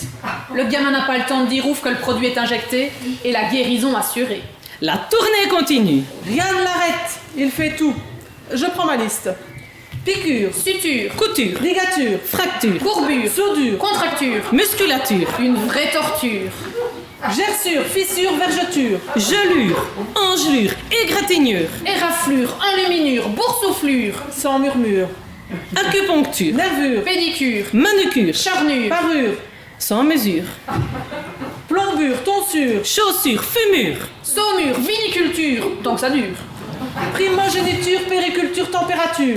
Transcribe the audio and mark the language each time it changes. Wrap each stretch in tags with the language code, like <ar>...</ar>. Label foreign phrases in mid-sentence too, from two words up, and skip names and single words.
<fr>Le gamin n'a pas le temps de dire ouf que le produit est injecté et la guérison assurée. La tournée continue. Rien ne l'arrête. Il fait tout. Je prends ma liste. Piqûre, Suture, Couture, ligature, fracture, courbure, soudure, contracture, musculature, une vraie torture. gerçure, fissure, vergeture, gelure, engelure, égratignure, Éraflure, enluminure, boursouflure, sans murmure, acupuncture, nervure, pédicure, manucure, charnure, parure, sans mesure, plombure, tonsure, chaussure, fumure, saumure, viniculture, tant que ça dure. primogéniture, périculture, température.</fr>